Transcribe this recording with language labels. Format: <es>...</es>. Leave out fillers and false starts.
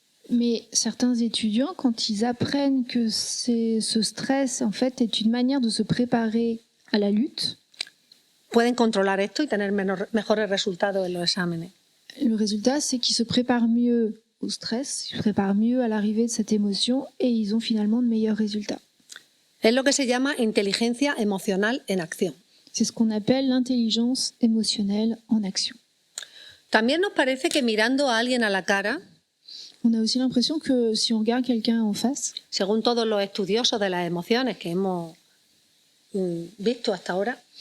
<fr>Mais certains étudiants, quand ils apprennent que ce stress, en fait, est une manière de se préparer à la lutte,</fr> <es>Pueden controlar esto y tener mejores resultados en los exámenes.</es> <fr>le résultat, c'est qu'ils se préparent mieux au stress, ils se préparent mieux à l'arrivée de cette émotion et ils ont finalement de meilleurs résultats.</fr> <es>Es lo que se llama inteligencia emocional en acción.</es> <fr>C'est ce qu'on appelle l'intelligence émotionnelle en action.</fr> <es>También nos parece que mirando a alguien a la cara,</es> <fr>On a aussi l'impression que si on regarde quelqu'un en face,</fr> <es>según todos los estudiosos de las emociones que hemos visto hasta ahora,</es>